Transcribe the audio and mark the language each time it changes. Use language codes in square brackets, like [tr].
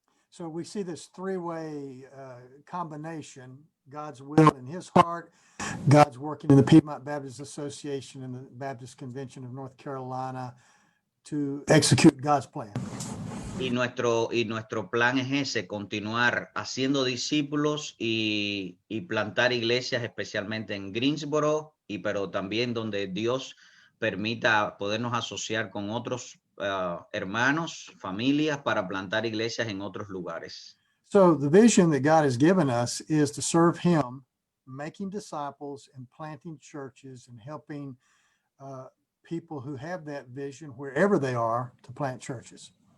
[en] So we see this three-way combination, God's will in his heart, God's working in the Piedmont Baptist Association and the Baptist Convention of North Carolina to execute God's plan. [es] Y nuestro plan es ese, continuar haciendo discípulos y plantar iglesias, especialmente en Greensboro, pero también donde Dios permita podernos asociar con otros hermanos, familias, para plantar iglesias en otros lugares. [en] So the vision that God has given us is to serve him, making disciples and planting churches and helping people who have that vision wherever they are to plant churches.